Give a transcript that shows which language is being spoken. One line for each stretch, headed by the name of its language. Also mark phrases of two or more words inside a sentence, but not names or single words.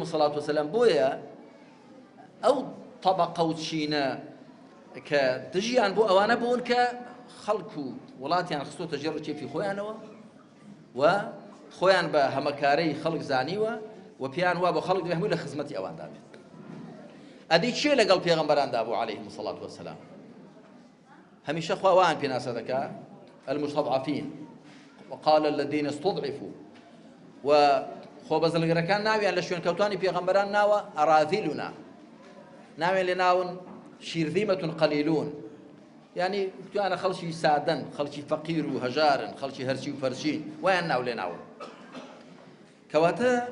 Arabic: سەڵات وسەلام
Central Kurdish: بۆیە ئەو تەبەقە و چینە کە دژیان بۆ ئەوانە بوون کە خەڵک و وڵاتیان خستۆتە ژێر ڕکێفی خۆیانەوە و خۆیان بە هەمەکارەی خەڵک زانیوە و پێیان وا بۆ خەڵک هەمووی لە خزمەتی ئەواندا بێت ئەدەی چێ لەگەڵ پێغەمبەراندا بوو
Arabic: عەلەیهیمو سەڵات وسەلام
Central Kurdish: هەمیشە خوا وایان پێناسە دەکا
Arabic: المستضعفین وقال الذين استضعفوا
Central Kurdish: و خۆبەزلگەرەکان ناویان لە شوێن کەوتانی پێغەمبەران ناوە ئەراذیلونا ناویان لێ ناون
Arabic: شیرذیمەتون قەلیلون
Central Kurdish: یعنی توانە خەڵکی سادەن خەڵکی فەقیر و هەژارن خەڵکی هەرچی و فەرچین وایان ناو لێ ناون کەواتە